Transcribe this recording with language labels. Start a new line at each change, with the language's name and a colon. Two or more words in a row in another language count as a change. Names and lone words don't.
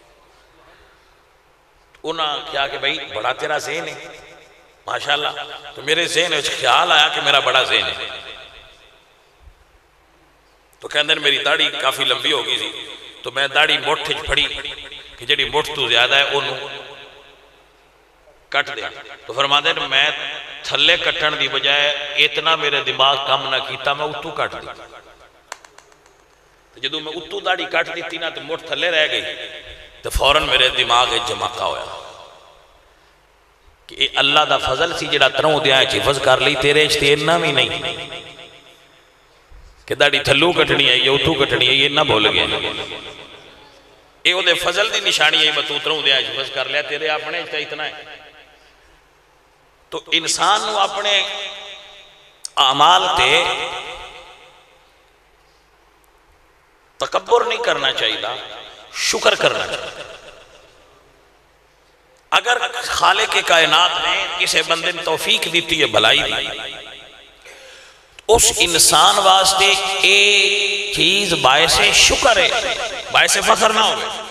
Punjabi: انہاں کیا کہ بھائی بڑا تیرا ذہن ہے ماشاءاللہ، تو میرے ذہن وچ خیال آیا کہ میرا بڑا ذہن ہے، تو کہندے میری داڑھی کافی لمبی ہو گئی تھی، تو میں داڑھی مٹھ پھڑی کہ جڑی مٹھ تو زیادہ ہے انہوں کٹ دیا۔ تو فرماتے ہیں میں تھلے کٹن دی بجائے اتنا میرے دماغ کم نہ کیتا، میں اتو کٹ دی۔ جدو میں اتو داڑھی کٹ دیتی نا تو مٹھ تھلے رہ گئی، تو فوراں میرے دماغ جماقہ ہویا کہ اللہ دا فضل سی جڑا تروں دیاں حفظ کر لی تیرے تے اتنا بھی نہیں کہ داڑھی تھلو کٹنی ہے یا اتھو کٹنی ہے، یہ نہ بھول گیا، یہ وہ دے فضل دی نشانی ہے بتو تروں دیاں حفظ کر لیا، تیرے اپنے تے اتنا ہے۔ تو انسان نو اپنے اعمال تے تکبر نہیں کرنا چاہیے، شکر کرنا چاہیے۔ اگر خالق کائنات نے کسی بندے نے توفیق دیتی ہے بھلائی دی، اس انسان واسطے ایک چیز باعث شکر ہے، باعث فخر نہ ہوئے۔